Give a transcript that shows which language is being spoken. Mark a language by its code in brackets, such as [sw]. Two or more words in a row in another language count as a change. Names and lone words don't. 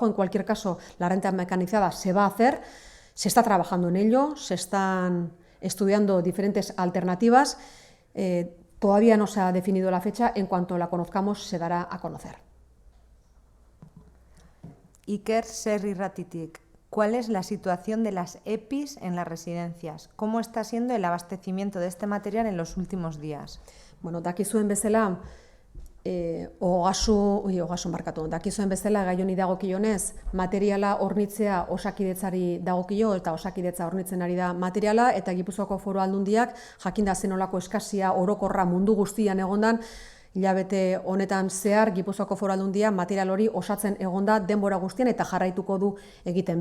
[es] En cualquier caso, la renta mecanizada se va a hacer, se está trabajando en ello, se están estudiando diferentes alternativas, todavía no se ha definido la fecha, en cuanto la conozcamos se dará a conocer. Iker Serri Ratitik, ¿cuál es la situación de las EPIs en las residencias? ¿Cómo está siendo el abastecimiento de este material en los últimos días? [eu] Dakizuen bezala, dakizuen bezala gai honi dagokionez, materiala hornitzea Osakidetzari dagokio eta Osakidetza hornitzen ari da materiala, eta Gipuzkoako Foru Aldundiak jakinda zenolako eskasia orokorra mundu guztian egondan, hilabete honetan zehar Gipuzkoako Foru Aldundia material hori osatzen egonda denbora guztien eta jarraituko du egiten.